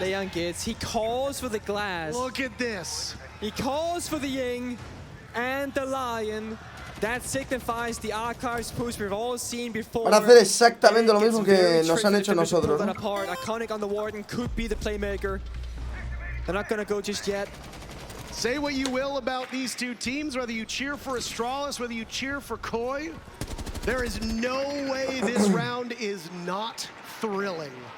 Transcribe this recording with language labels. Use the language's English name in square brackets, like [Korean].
[English] Leon Gids, he calls for the glass. Look at this. He calls for the Ying and the Lion. That signifies the archives push we've all seen before. [Spanish] Van a hacer exactamente lo mismo que nos han hecho nosotros, ¿no? [English] Iconic on the Warden could be the playmaker. They're not gonna go just yet. Say what you will about these two teams, whether you cheer for Astralis, whether you cheer for Koi, there is no way this round is not thrilling.